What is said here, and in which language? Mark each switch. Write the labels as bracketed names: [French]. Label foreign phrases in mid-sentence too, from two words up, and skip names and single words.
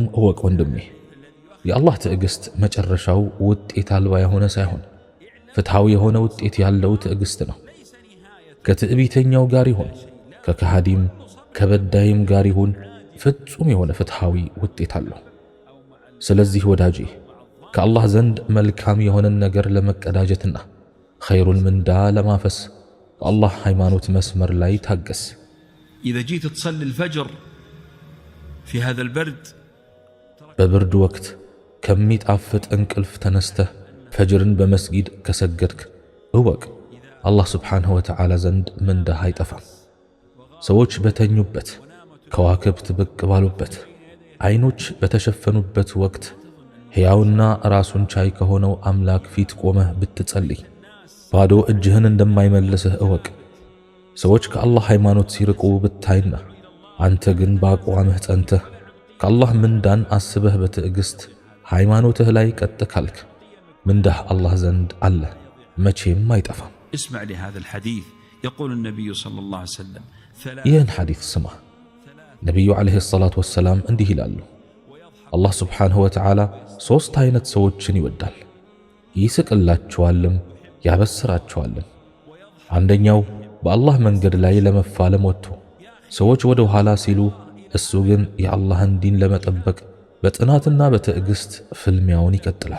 [Amharic] እወቅ ወንድሜ፣ የአላህ ትዕግስት መጨረሻው ውጤት አልባ የሆነ ሳይሆን ፍትሃዊ የሆነ ውጤት ያለው ትዕግስት ነው። ከትዕቢተኛው ጋር ይሁን ከከሃዲም ከበዳይም ጋር ይሁን ፍጹም የሆነ ፍትሃዊ ውጤት አለው። ስለዚህ ወዳጄ ከአላህ ዘንድ መልካም የሆነን ነገር ለመቀዳጀትና ኸይሩን ምንዳ ለማፈስ በአላህ ሃይማኖት መስመር ላይ ታገስ። [Arabic] إذا جيت تصلي الفجر في هذا البرد [Amharic] በብርድ ወቅት ከሚጣፍጥ እንቅልፍ ተነስተህ ፈጅርን በመስጊድ ከሰገድክ እወቅ አላህ [Arabic] سبحانه وتعالى [Amharic] ዘንድ ምንዳህ አይጠፋም። ሰዎች በተኙበት፣ ከዋክብት ብቅ ባሉበት፣ አይኖች በተሸፈኑበት ወቅት ሕያውና ራሱን ቻይ ከሆነው አምላክ ፊት ቆመህ ብትጸልይ ባዶ እጅህን እንደማይመልስህ እወቅ። ሰዎች ከአላህ ሃይማኖት ሲርቁ ብታይና አንተ ግን በአቋምህ ጸንተህ ከአላህ ምንዳን አስበህ በትዕግስት ሃይማኖትህ ላይ ቀጥ ካልክ ምንዳህ አላህ ዘንድ አለ፣ መቼም አይጠፋም። [Arabic] اسمع لهذا الحديث يقول النبي صلى الله عليه وسلم [Amharic] ይህን ሐዲስ ስማ። ነቢዩ [Arabic] عليه الصلاة والسلام [Amharic] እንዲህ ይላሉ፣ አላህ [Arabic] سبحانه وتعالى [Amharic] ሦስት አይነት ሰዎችን ይወዳል፣ ይስቅላቸዋልም ያበስራቸዋልም። አንደኛው በአላህ መንገድ ላይ ለመፋለም ወጥቶ ሰዎች ወደ ኋላ ሲሉ እሱ ግን የአላህን ዲን ለመጠበቅ በጥናትና በትዕግስት ፍልሚያውን ይቀጥላል።